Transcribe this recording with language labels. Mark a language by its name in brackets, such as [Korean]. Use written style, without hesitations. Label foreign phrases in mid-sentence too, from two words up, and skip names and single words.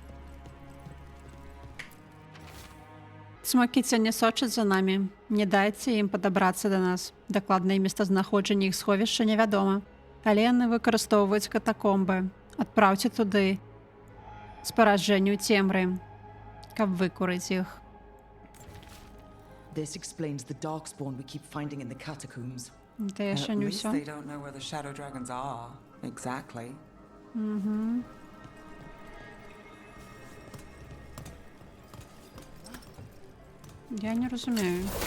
[Belarusian] Смокі не сочаць за намі. Не дайце ім падабрацца да нас. Дакладнае месцазнаходжанне іх сховішча невядома. Але яны выкарыстоўваюць катакомбы. Адпраўце туды спараджэнню цемры, каб выкурыць іх. [English] This explains the Darkspawn we keep finding in the catacombs. [Belarusian] Гэта [English] At [Belarusian] яшчэ не [English] least [Belarusian] ўсё. [English] they don't know where the shadow dragons are. Exactly. [Belarusian] Я не разумею.